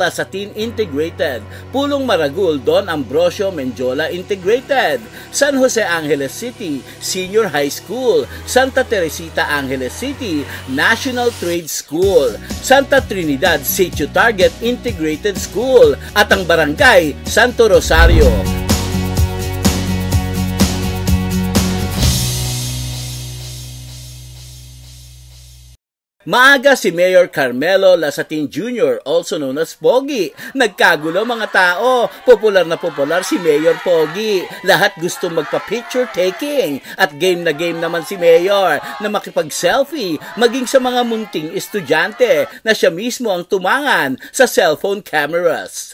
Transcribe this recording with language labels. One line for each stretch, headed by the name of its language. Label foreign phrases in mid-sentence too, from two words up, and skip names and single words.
Filipino: Lasatin Integrated, Pulong Maragul Don Ambrosio Menjola Integrated, San Jose Angeles City Senior High School, Santa Teresita Angeles City National Trade School, Santa Trinidad Sitio Target Integrated School, at ang Barangay Santo Rosario. Maaga si Mayor Carmelo Lasatin Jr.,
English: also known as Pogi.
Filipino: Nagkagulo mga tao. Popular na popular si Mayor Pogi. Lahat gusto magpa-
English: picture taking.
Filipino: At game na game naman si Mayor na makipag-selfie, maging sa mga munting estudyante na siya mismo ang tumangan sa
English: cellphone cameras.